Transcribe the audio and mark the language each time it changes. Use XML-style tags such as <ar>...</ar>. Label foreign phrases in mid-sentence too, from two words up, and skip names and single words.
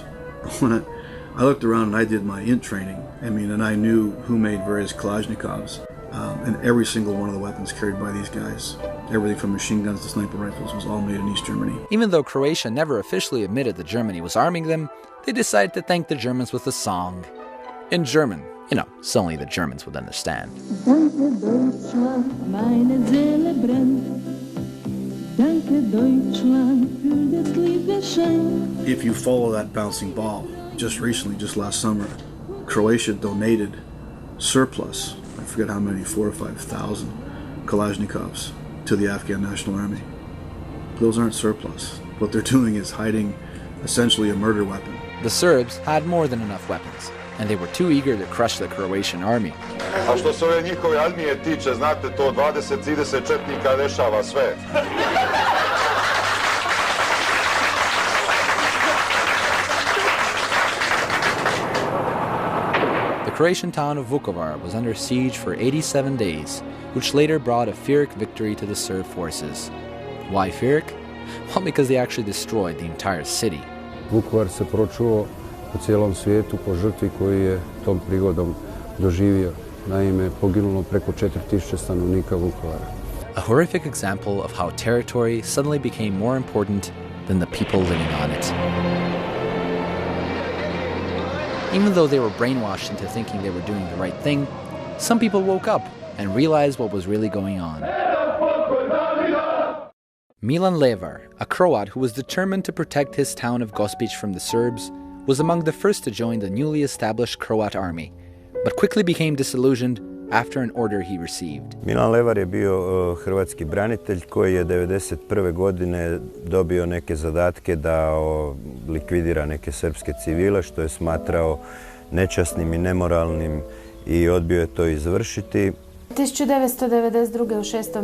<en>When I looked around and I did my int training, and I knew who made various Kalashnikovs, and every single one of the weapons carried by these guys, everything from machine guns to sniper rifles, was all made in East Germany. Even though Croatia never officially admitted that Germany was arming them, they decided to thank the Germans with a song. In German, so only the Germans would understand.</en> <de>Danke Deutschland, meine Seele brennt. Danke Deutschland für das Liebesgeschenk.</de> <en>If you follow that bouncing ball, just recently, just last summer, Croatia donated surplus, I forget how many, 4,000 or 5,000 Kalashnikovs to the Afghan National Army. Those aren't surplus. What they're doing is hiding essentially a murder weapon. The Serbs had more than enough weapons, and they were too eager to crush the Croatian army.</en> <sr>A što se ove njihove armije tiče, znate, to 20-30 četnika rešava sve.</sr> <en>The Croatian town of Vukovar was under siege for 87 days, which later brought a Pyrrhic victory to the Serb forces. Why Pyrrhic? Well, because they actually destroyed the entire city.</en> <hr>Vukovar se pročuo u cijelom svijetu po žrtvi koju je tom prigodom doživio. Naime, poginulo preko 4.000 stanovnika Vukovara.</hr> <en>A horrific example of how territory suddenly became more important than the people living on it. Even though they were brainwashed into thinking they were doing the right thing, some people woke up and realized what was really going on. Milan Levar, a Croat who was determined to protect his town of Gospić from the Serbs, was among the first to join the newly established Croat army, but quickly became disillusioned after an order he received.</en> <hr>Milan Levar je bio hrvatski branitelj koji je 1991. godine dobio neke zadatke da likvidira neke srpske civile, što je smatrao nečasnim i nemoralnim i odbio je to izvršiti. 1992. u 6.</hr>